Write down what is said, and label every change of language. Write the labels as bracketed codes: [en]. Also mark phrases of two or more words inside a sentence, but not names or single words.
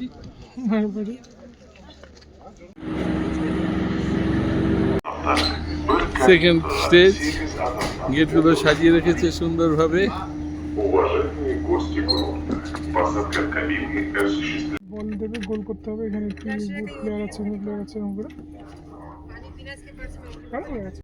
[bn] মায়ের বাড়ি। সেকেন্ড স্টেজ, গেটগুলো সাজিয়ে রেখেছে সুন্দরভাবে। [ru] Уважаемые гости групп, посадка кабины осуществляется. [bn] বল দেবে, গোল করতে হবে। এখানে কি প্লেয়ার আছে, প্লেয়ার আছে এরকম করে। ভালো হয়ে গেছে।